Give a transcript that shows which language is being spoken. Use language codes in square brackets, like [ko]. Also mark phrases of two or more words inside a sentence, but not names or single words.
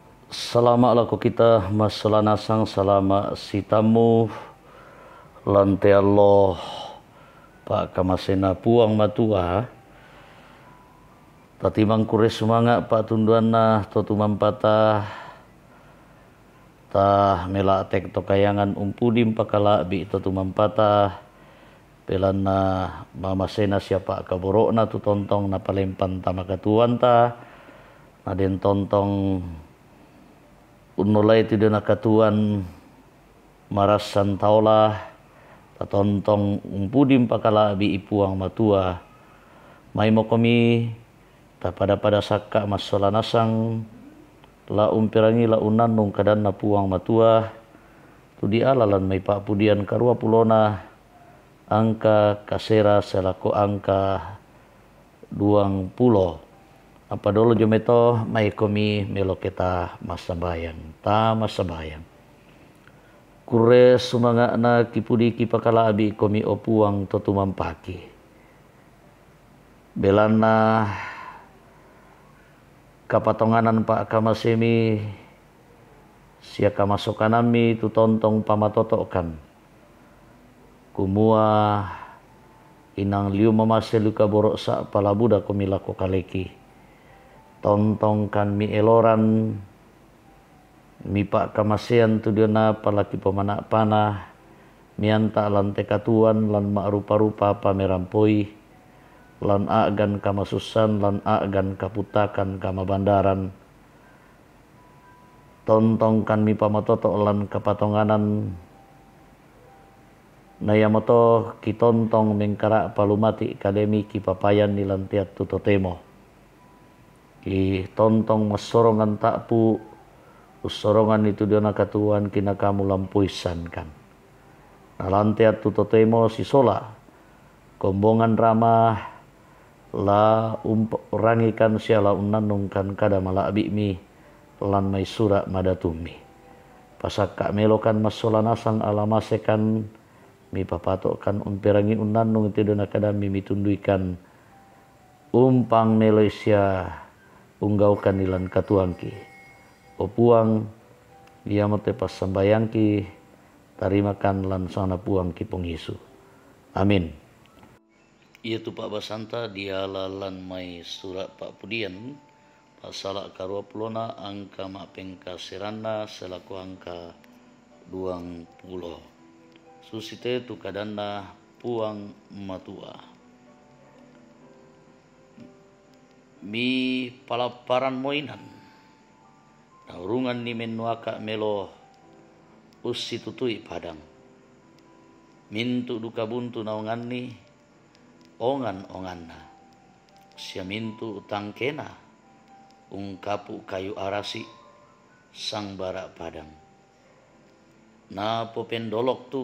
[sda] Salama laku kita masalanasang salama sitamu lante Allah pak kamasena puang matua tatimang kure sumanga pak tunduana totumam patah tah mela tek to kayangan umpudim pakala bi totumam patah pelana mamasena siapa kaborokna tu tontong na palempan tamakatuan ta naden tontong unulai tu dena katuan marasan taulah tatontong umpudim pakala bi ipuang matua mai mokomi ta pada sakka masolanasang la umpirangi la unannung kadanna puang matua tu di alalan mai pak pudian karua pulona angka kasera selaku angka 20 apa dulu jometo mai komi melo kita masambayang kure sumanga na kipudi kipakala abi komi opuang totumam paki belana kapatonganan pak kamasemi sia kamasokanami tu tontong pamatotokan kumua inang liu mamaselu kaborok sa palabuda komi lako kaleki tontongkan mi eloran mi pak kamasean tu diona palaki pemana panah mianta lan tekatuan lan mak rupa-rupa pamerampoi lan agan kamasusan lan agan kaputakan kama bandaran tontongkan mi pamatoto lan kapatonganan nayamoto kitontong mengkara palumati kademi kipapayan nilantiat tutotemo ki tontong masorongan takpu usorongan itu dia nakatuan kina kamu lampuisan kan nalantiat tutotemo si sola kombongan ramah la rangikan siala unanungkan kada mala abimi lan mai sura madatumi pasakka melokan masolanasang alamasekan mi papatokan umperangi unanung itu dia nakada mi tunduikan umpang Malaysia unggaukan nilan katuangki opuang dia mate pas sambayangki tarimakan lan sana puangki penghisu amin. Iya tu Pak Basanta dia lalan mai surat Pak Pudian pasal karua pulona angka mapengka serana selaku angka 20 susite tu kadanda puang matua mi palaparan moinan naurungan ni menuaka melo usi tutui padang mintu duka buntu naungan ni ongan-onganna sia mintu utang kena ungkapu kayu arasi sang barak padang na popendolok tu